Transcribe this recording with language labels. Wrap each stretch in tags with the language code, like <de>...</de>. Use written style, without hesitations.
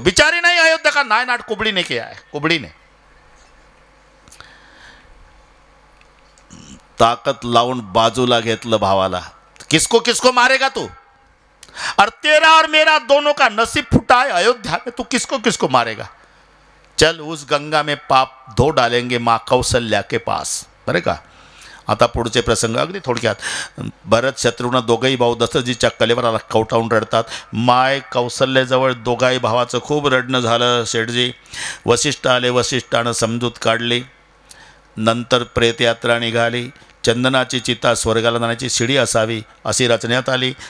<hi>बिचारी नहीं, अयोध्या का नायनाट कुबड़ी ने किया है, कुबड़ी ने.</hi> <mr>ताकद लावून बाजूला घेतलं भावाला.</mr> <hi>किसको किसको मारेगा तू. और तेरा और मेरा दोनों का नसीब फूटा है अयोध्या में, तू किसको किसको मारेगा. चल उस गंगा में पाप धो डालेंगे माँ कौशल्या के पास.</hi> <mr>बरे का. आता पुढचे प्रसंग अगदी थोडक्यात. भरत शत्रुघ्न दोघंही भाऊ दशरथजीच्या कलेवर कवटाळून रडतात. माय कौशल्याजवळ दोघाही भावाचं खूप रडणं झालं. शेठजी वसिष्ठ आले. वसिष्ठानं समजूत काढली. नंतर प्रेतयात्रा निघाली. चंदनाची चिता स्वर्गाला जाण्याची शिडी असावी अशी रचण्यात आली.</mr>